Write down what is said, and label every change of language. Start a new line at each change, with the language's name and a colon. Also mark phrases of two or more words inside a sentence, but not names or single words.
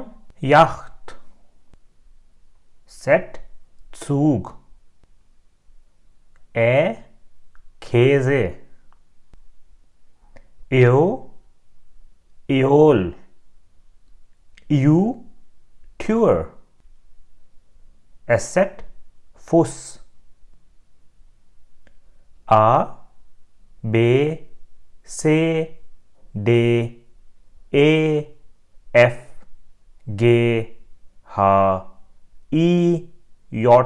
German: Yacht. Z. Zug. Ä. Käse. Ä. Äol. U. Tür. Z. Fuß. A. B. C. D. E. F. G. H. I. J.